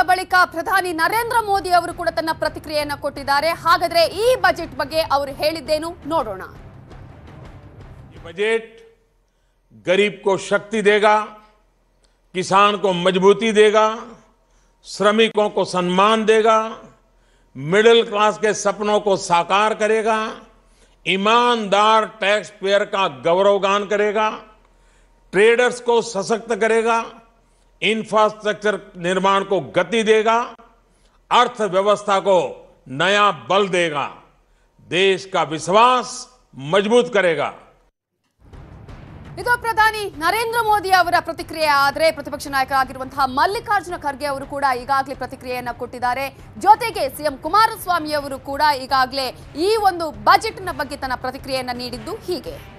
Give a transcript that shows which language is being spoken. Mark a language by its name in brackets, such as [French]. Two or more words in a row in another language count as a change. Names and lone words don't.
[Kannada] ಬಳಿಕ ಪ್ರಧಾನಿ ನರೇಂದ್ರ ಮೋದಿ ಅವರು ಕೂಡ ತನ್ನ ಪ್ರತಿಕ್ರಿಯೆಯನ್ನು ಕೊಟ್ಟಿದ್ದಾರೆ. ಹಾಗಾದ್ರೆ ಈ ಬಜೆಟ್ ಬಗ್ಗೆ ಅವರು ಹೇಳಿದ್ದೇನು ನೋಡೋಣ. [Hindi] ये बजट गरीब को शक्ति देगा, किसान को मजबूती देगा, श्रमिकों को सम्मान देगा, [English] middle class [Hindi] के सपनों को साकार करेगा, ईमानदार [English] tax payer [Hindi] का गौरवगान करेगा, ट्रेडर्स को सशक्त करेगा, इंफ्रास्ट्रक्चर निर्माण को गति देगा, अर्थव्यवस्था को नया बल देगा, देश का विश्वास मजबूत करेगा. [Kannada] ಇದು ಪ್ರಧಾನಿ ನರೇಂದ್ರ ಮೋದಿ ಅವರ ಪ್ರತಿಕ್ರಿಯೆ. ಆದರೆ ಪ್ರತಿಪಕ್ಷ ನಾಯಕರಾಗಿರುವಂತಹ ಮಲ್ಲಿಕಾರ್ಜುನ ಖರ್ಗೆ ಅವರು ಕೂಡ ಈಗಾಗಲೇ ಪ್ರತಿಕ್ರಿಯೆಯನ್ನು ಕೊಟ್ಟಿದ್ದಾರೆ. ಜೊತೆಗೆ ಸಿಎಂ ಕುಮಾರಸ್ವಾಮಿ ಅವರು ಕೂಡ ಈಗಾಗಲೇ ಈ ಒಂದು ಬಜೆಟ್ನ ಬಗ್ಗೆ ತನ್ನ ಪ್ರತಿಕ್ರಿಯೆಯನ್ನು ನೀಡಿದ್ದು ಹೀಗೆ.